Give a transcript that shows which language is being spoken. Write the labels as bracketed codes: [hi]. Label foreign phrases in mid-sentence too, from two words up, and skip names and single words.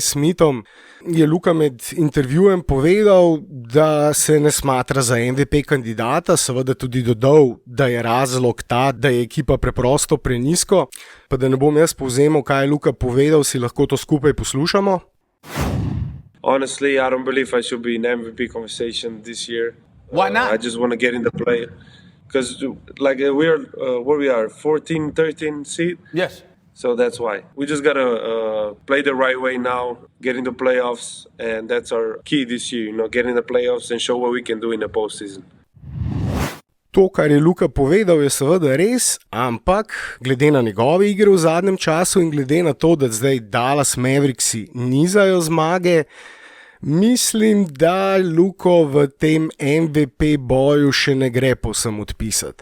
[sl] Smithom je Luka med intervjujem povedal, da se ne smatra za MVP kandidata, seveda tudi dodal, da je razlog ta, da je ekipa preprosto prenizko. Pa da ne bom jaz povzemal, kaj je Luka povedal, si lahko to skupaj poslušamo. [en] Honestly, I don't believe I should be in MVP conversation this year. Why not? I just want to get in the play because we're where we are 14, 13 seed. Yes. So that's why we just got to play the right way now, get in the playoffs, and that's our key this year, get in the playoffs and show what we can do in the postseason. [sl] To, kar je Luka povedal, je seveda res, ampak glede na njegove igre v zadnjem času in glede na to, da zdaj Dallas Mavericksi nizajo zmage, mislim, da Luko v tem MVP boju še ne gre povsem odpisati.